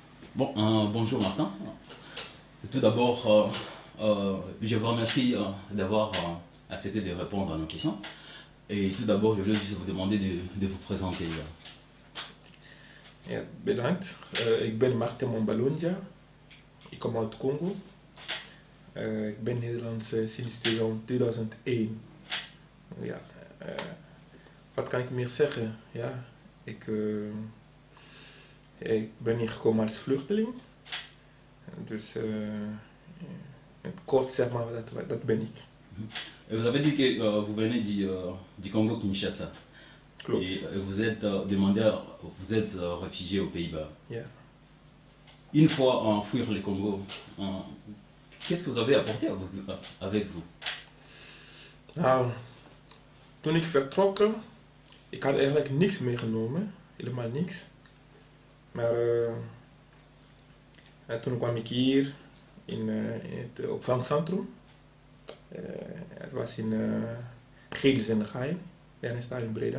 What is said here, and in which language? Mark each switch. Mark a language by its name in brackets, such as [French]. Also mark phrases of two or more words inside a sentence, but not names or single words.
[French] Bon, bonjour Martin. Tout d'abord, je vous remercie d'avoir accepté de répondre à nos questions. Et tout d'abord, je voulais juste vous demander de vous présenter. [Dutch] Ja, bedankt. Ik ben Martin Mombalonja. Ik kom uit Congo. Ik ben Nederlands sinds 2001. Ja, wat kan ik meer zeggen? Ja, ik ben hier gekomen als vluchteling. Dus kort zeg maar, dat ben ik. [French] Et vous avez dit que vous venez du Congo-Kinshasa. Klopt. Et vous êtes demandeur, vous êtes réfugié aux Pays-Bas. Ja. Une fois en fuir le Congo, qu'est-ce que vous avez apporté avec vous? [Dutch] Nou, toen ik vertrok, ik had eigenlijk niks meegenomen. Helemaal niks. Maar toen kwam ik hier in het opvangcentrum. Het was in Gilles en de Gein, daar in Breda.